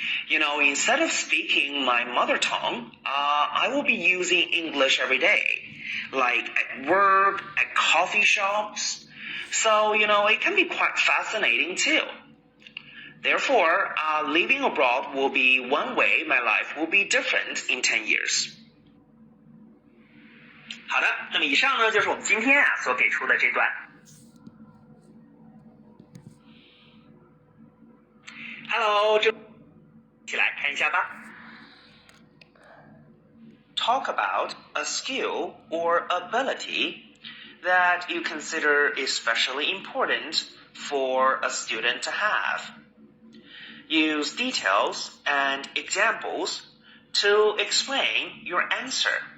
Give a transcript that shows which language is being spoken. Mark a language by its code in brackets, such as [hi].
[en] Instead of speaking my mother tongue, I will be using English every day, like at work, at coffee shops. So, it can be quite fascinating too. Therefore, living abroad will be one way my life will be different in 10 years. [zh] 好的，那么以上呢就是我们今天所给出的这段。 Hello， 一起来看一下吧。 [en] Talk about a skill or ability that you consider especially important for a student to have. Use details and examples to explain your answer.